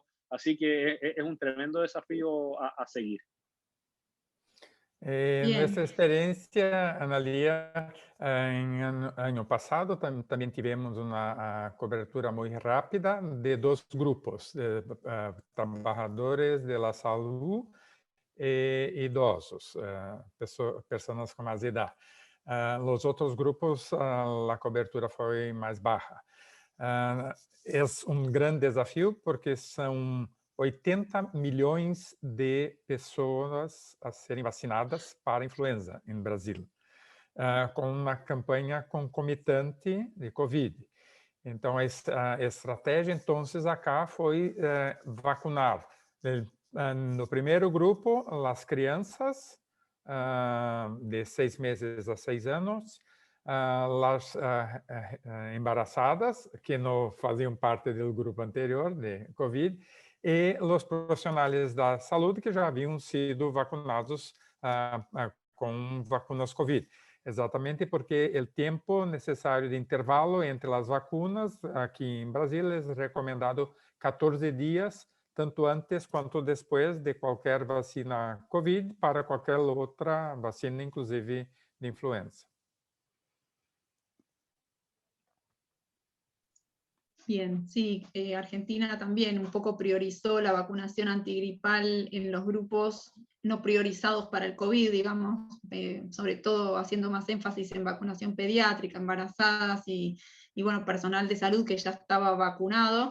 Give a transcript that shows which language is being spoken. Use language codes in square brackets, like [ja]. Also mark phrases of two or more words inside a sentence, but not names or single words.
[es] Así que es un tremendo desafío a seguir. Nuestra experiencia, Analía, en año pasado también tivemos una cobertura muy rápida de dos grupos, trabajadores de la salud [pt] e idosos, [es] personas con más edad. Los otros grupos, la cobertura fue más baja. Es un gran desafío porque son [pt] 80 milhões de pessoas a serem vacinadas para influenza em Brasil, com uma campanha concomitante de Covid. Então, a estratégia, então, acá foi vacunar. No primeiro grupo, as crianças de 6 meses a 6 anos, [es] las embarazadas, [pt] que no faziam parte do grupo anterior de COVID, e os profissionais da saúde que já haviam sido vacunados com vacunas COVID. Exatamente porque o tempo necessário de intervalo entre as vacunas aqui em Brasil é recomendado 14 dias, tanto antes quanto depois de qualquer vacina COVID para qualquer outra vacina, inclusive de influenza. [es] Bien, sí, Argentina también un poco priorizó la vacunación antigripal en los grupos no priorizados para el COVID, digamos, sobre todo haciendo más énfasis en vacunación pediátrica, embarazadas y bueno, personal de salud que ya estaba vacunado.